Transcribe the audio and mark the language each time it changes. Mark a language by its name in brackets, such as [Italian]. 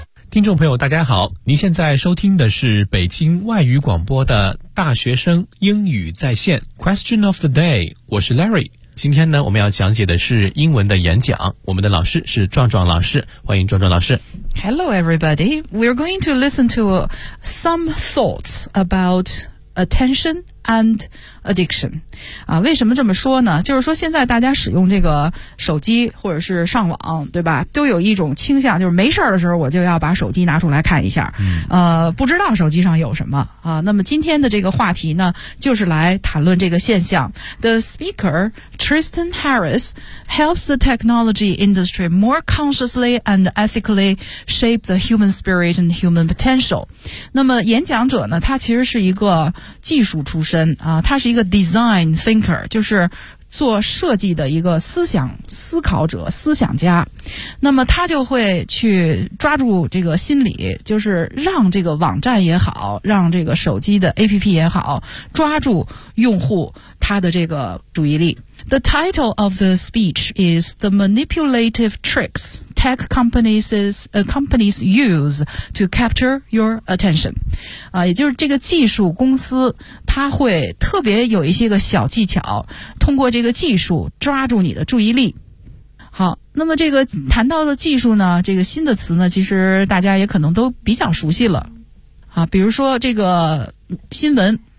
[Chinese] 听众朋友大家好，您现在收听的是北京外语广播的大学生英语在线 [English] Question of the day， [Chinese] 我是 Larry。今天呢，我们要讲解的是英文的演讲，我们的老师是壮壮老师，欢迎壮壮老师。 [English] Hello everybody, we're going to listen to some thoughts about attention and addiction. [Chinese] 啊，为什么这么说呢？就是说现在大家使用这个手机或者是上网，对吧？都有一种倾向，就是没事的时候我就要把手机拿出来看一下，不知道手机上有什么啊。那么今天的这个话题呢，就是来谈论这个现象。 [English] The speaker, Tristan Harris, helps the technology industry more consciously and ethically shape the human spirit and human potential. [Chinese] 那么演讲者呢，他其实是一个技术出身啊，他是一个 [English] design thinker， [Chinese] 就是做设计的一个思想思考者、思想家。那么他就会去抓住这个心理，就是让这个网站也好，让这个手机的 APP 也好，抓住用户他的这个注意力。 [English] The title of the speech is The Manipulative Tricks Tech Companies Use to Capture Your Attention. [Chinese] 啊，也就是这个技术公司，它会特别有一些个小技巧，通过这个技术抓住你的注意力。好，那么这个谈到的技术呢，这个新的词呢，其实大家也可能都比较熟悉了。啊，比如说这个新闻。